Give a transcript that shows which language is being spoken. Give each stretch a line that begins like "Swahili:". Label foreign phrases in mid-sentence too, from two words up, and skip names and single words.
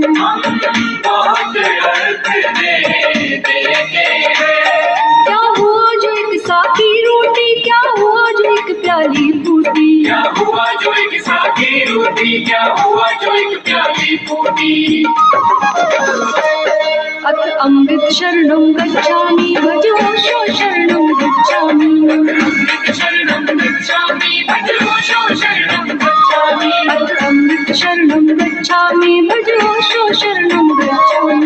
Hindi: हम बहुत अर्थ देते हैं। क्या हुआ जो एक साकी रोटी, क्या हुआ जो एक प्याली फूटी, क्या हुआ जो एक साकी रोटी, क्या हुआ जो एक प्याली फूटी।
Pali: अथ अमृत शरणं गच्छामि, भजो शरणं गच्छामि। अमृत शरणं गच्छामि, भजो शरणं गच्छामि। अथ अमृत शरणं गच्छामि, भजो शरणं गच्छामि।